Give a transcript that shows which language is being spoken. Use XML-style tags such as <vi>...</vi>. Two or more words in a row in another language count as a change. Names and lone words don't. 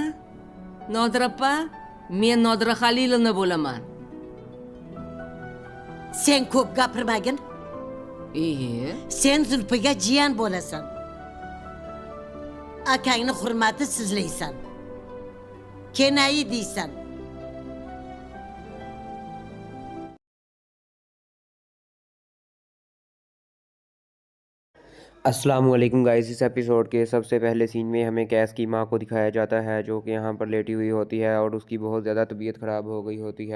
<uz>Nodira opa, men Nodira Halilovna bo'laman. Sen ko'p gapirmagin. Sen Zulfiga jiyan bo'lasan. Akangni hurmati sizlaysan. Kenayi deysan.</uz> <hi>अस्सलामुअलैकुम गाइस। इस एपिसोड के सबसे पहले सीन में हमें कैस की मां को दिखाया जाता है जो कि यहाँ पर लेटी हुई होती है और उसकी बहुत ज़्यादा तबीयत ख़राब हो गई होती है।</hi>